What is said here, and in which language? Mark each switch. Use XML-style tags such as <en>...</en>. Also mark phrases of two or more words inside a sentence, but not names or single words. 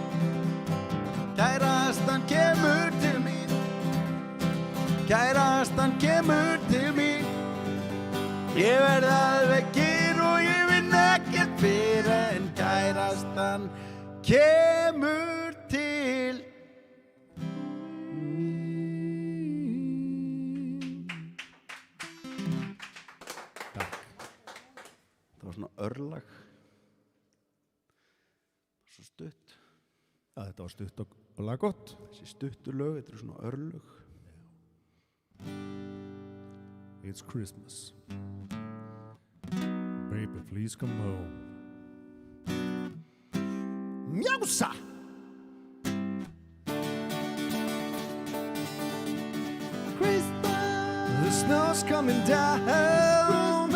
<is>kærastan kemur til mín kærastan kemur til mín ég verð alveg kyrr og ég vinn ekkert fyrir en kærastan kemur til það var svona örlag svo stutt Já, þetta var stutt og laggott. þessi stuttu lög, þetta eru svona örlög</is> <en>It's Christmas. Baby, please come home. Mjausa! The snow's coming down.</en>